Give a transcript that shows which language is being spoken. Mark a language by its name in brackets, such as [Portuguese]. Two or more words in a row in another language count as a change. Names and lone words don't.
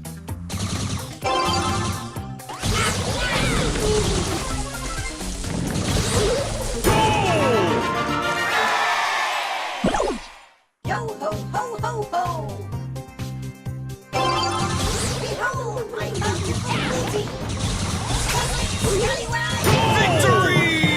[English] Yo ho ho ho ho! Behold my hospitality! Scallywag!